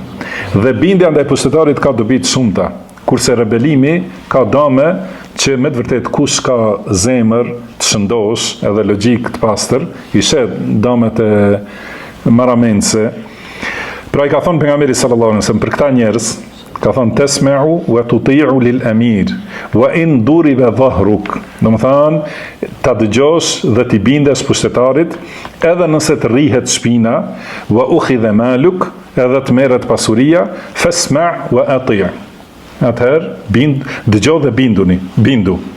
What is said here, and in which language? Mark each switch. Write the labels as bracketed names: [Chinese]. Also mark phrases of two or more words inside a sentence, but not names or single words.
[Albanian] Dhe bindja ndaj pushtetarit ka dobi të shumta, kurse rebelimi ka dëme që me të vërtet kush ka zemër të shëndosh edhe logjik të pastër, i shet dëmet e maramense. Pra i ka thonë pejgamberi [Arabic] صلى الله عليه وسلم [Albanian] për këta njerëz, ka thonë [Arabic] تسمع وتطيع للأمير وإن ضرب ظهرك. [Albanian] Do të thonë ta dëgjosh dhe ti bindesh pushtetarit edhe nëse të rrihet shpina, [Arabic] وأخذ مالك, [Albanian] edhe të merret pasuria, [Arabic] فاسمع وأطع'. [Albanian] Atëherë, dëgjo dhe bindu.